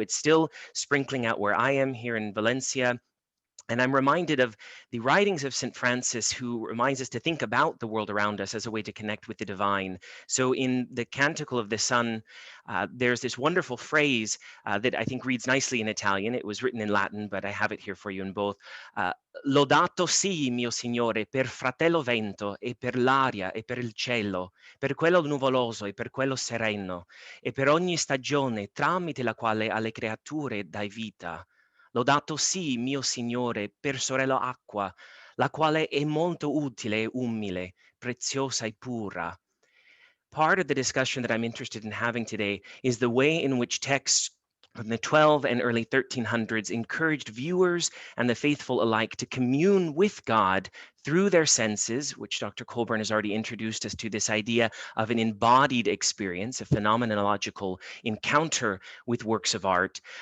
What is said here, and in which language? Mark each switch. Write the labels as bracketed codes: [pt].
[en] It's still sprinkling out where I am here in Valencia. And I'm reminded of the writings of St. Francis, who reminds us to think about the world around us as a way to connect with the divine. So in the Canticle of the Sun, there's this wonderful phrase that I think reads nicely in Italian. It was written in Latin, but I have it here for you in both. [it] Lodato sii, mio Signore, per fratello vento, e per l'aria, e per il cielo, per quello nuvoloso, e per quello sereno, e per ogni stagione tramite la quale alle creature dai vita. Lodato sì, mio Signore, per sorella acqua, la quale è molto utile e umile, preziosa e pura. [en] Part of the discussion that I'm interested in having today is the way in which texts from the 12 and early 1300s encouraged viewers and the faithful alike to commune with God through their senses, which Dr. Colburn has already introduced us to, this idea of an embodied experience, a phenomenological encounter with works of art.